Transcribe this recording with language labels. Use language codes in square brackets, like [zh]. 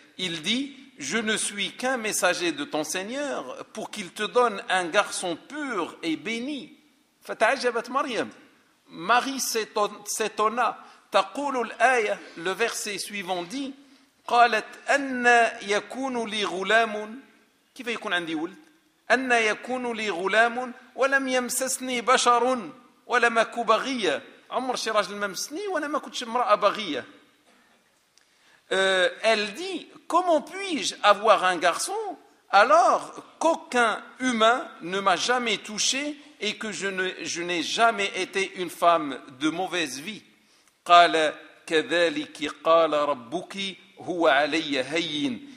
[fr] Il dit, je ne suis qu'un messager de ton Seigneur pour qu'il te donne un garçon pur et béni. [ar] Fata'ajabat Maryam. [fr] Marie s'étonna. [ar] تقول الآية, [fr] le verset suivant dit, [ar] قالت أن يكون لي غلام, كيف يكون عندي ولد, أن يكون لي غلام ولم يمسسني بشر ولم أكن بغية. عمر شي راجل ممسني وأنا ما كنتش امرأة بغية. [fr] Elle dit, comment puis-je avoir un garçon alors qu'aucun humain ne m'a jamais touché et que je n'ai jamais été une femme de mauvaise vie. [ar] قال كذلك قال ربك هو علي هين.